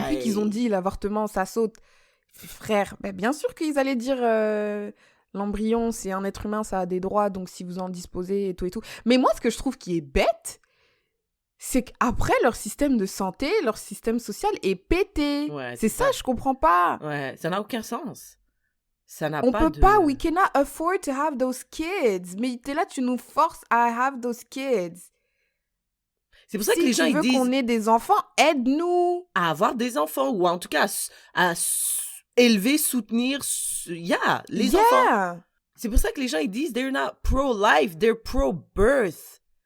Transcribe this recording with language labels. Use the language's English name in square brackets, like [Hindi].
[French] Depuis qu'ils ont dit l'avortement, ça saute. Frère, bien sûr qu'ils allaient dire l'embryon, c'est un être humain, ça a des droits, donc si vous en disposez et tout et tout. Mais moi, ce que je trouve qui est bête, c'est qu'après, leur système de santé, leur système social est pété. Ouais, c'est ça, je comprends pas. Ouais, ça n'a aucun sens. On peut pas, [English] we cannot afford to have those kids. [French] Mais t'es là, tu nous forces à [English] have those kids. [French] C'est pour ça que les gens ils disent... Si tu veux qu'on ait des enfants, aide-nous. À avoir des enfants, ou en tout cas à élever, soutenir, les enfants. C'est pour ça que les gens ils disent, [English] they're not pro-life, they're pro-birth.